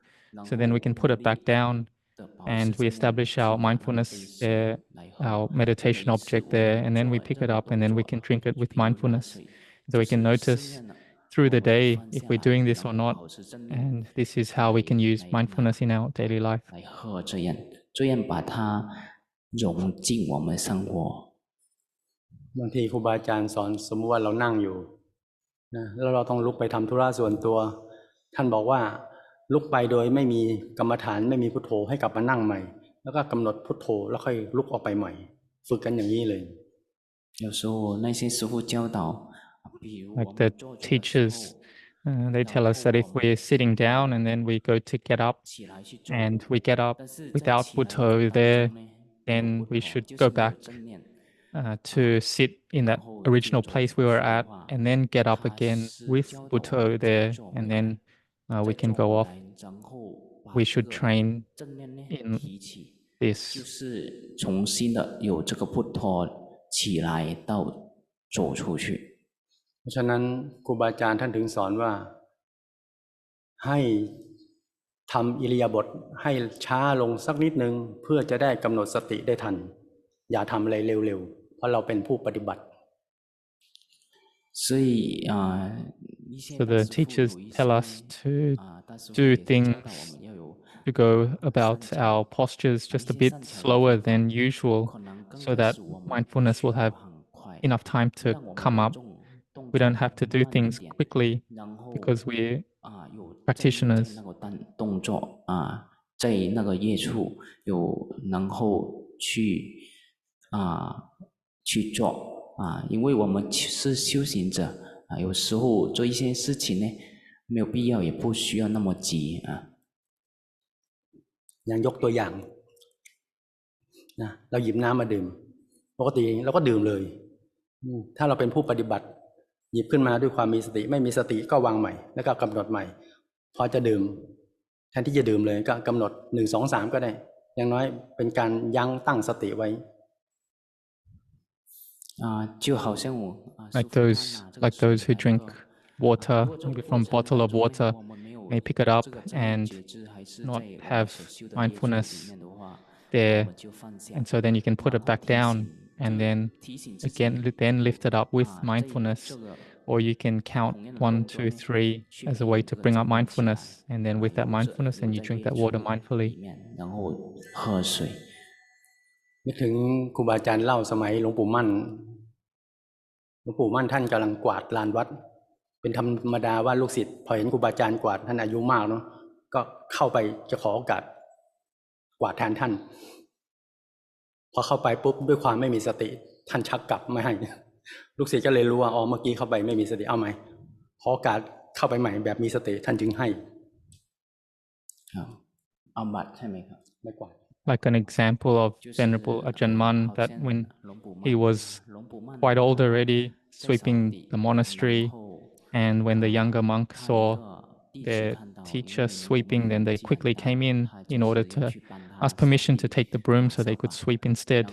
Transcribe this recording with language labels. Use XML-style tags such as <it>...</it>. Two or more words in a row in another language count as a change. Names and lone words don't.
<en>So then we can put it back down and we establish our mindfulness there, our meditation object there, and then we pick it up and then we can drink it with mindfulness. So we can notice through the day if we're doing this or not, and this is how we can use mindfulness in our daily life.</en> <zh>这样把它融进我们生活。</zh> <th>บางทีครูบาอาจารย์สอนสมมติว่าเรานั่งอยู่นะแล้วเราต้องลุกไปทำธุระส่วนตัวท่านบอกว่าลุกไปโดยไม่มีกรรมฐานไม่มีพุทโธให้กลับมานั่งใหม่แล้วก็กำหนดพุทโธแล้วค่อยลุกออกไปใหม่ฝึกกันอย่างนี้เลย</th> <zh>有时候那些师父教导</zh> <en>like the teachers they tell us that if we're sitting down and then we go to get up and we get up without Buddha there, then we should go back to sit in that original place we were at and then get up again with Buddha there, and then we can go off. We should train in this.</en> <zh>就是重新的有这个พุทโธ起来到走出去。</zh> <th>เพราะฉะนั้นครูบาอาจารย์ท่านถึงสอนว่าให้ทำอิริยาบถให้ช้าลงสักนิดนึงเพื่อจะได้กำหนดสติได้ทันอย่าทำอะไรเร็วๆเพราะเราเป็นผู้ปฏิบัติ</th> <en>So the teachers tell us to do things, to go about our postures just a bit slower than usual so that mindfulness will have enough time to come up. We don't have to do things quickly because we're practitioners.</en> <zh>动作在那个业处有能够去做因为我们是修行者有时候做一些事情呢没有必要也不需要那么急</zh> <th>อย่างยกตัวอย่างนะเราหยิบน้ำมาดื่มปกติเราก็ดื่มเลยถ้าเราเป็นผู้ปฏิบัติหยิบขึ้นมาด้วยความมีสติไม่มีสติก็วางใหม่แล้วก็กำหนดใหม่พอจะดื่มแทนที่จะดื่มเลยก็กำหนด1 2 3ก็ได้อย่างน้อยเป็นการยั้งตั้งสติไว้ like those who drink water from a bottle of water may pick it up and not have mindfulness there, and so then you can put it back down and then again lift it up with mindfulness, or you can count 1, 2, 3 as a way to bring up mindfulness, and then with that mindfulness then you drink that water mindfully. นึกถึงครูบาอาจารย์เล่าสมัยหลวงปู่มั่นท่านกำลังกวาดลานวัดเป็นธรรมดาว่าลูกศิษย์พอเห็นครูบาอาจารย์กวาดท่านอายุมากเนาะก็เข้าไปจะขอโอกาสกวาดแทนท่านพอเข้าไปปุ๊บด้วยความไม่มีสติท่านชักกลับไม่ให้ลูกศิษย์ก็เลยรู้ว่าเมื่อกี้เข้าไปไม่มีสติเอาไหมขอโอกาสเข้าไปใหม่แบบมีสติท่านจึงให้ เอาบัตรใช่ไหมครับ ไม่กวาด</th> <en>Like an example of Venerable Ajahn Mun, that when he was quite old already, sweeping the monastery, and when the younger monk saw their teacher sweeping, then they quickly came in order to ask permission to take the broom so they could sweep instead.</en>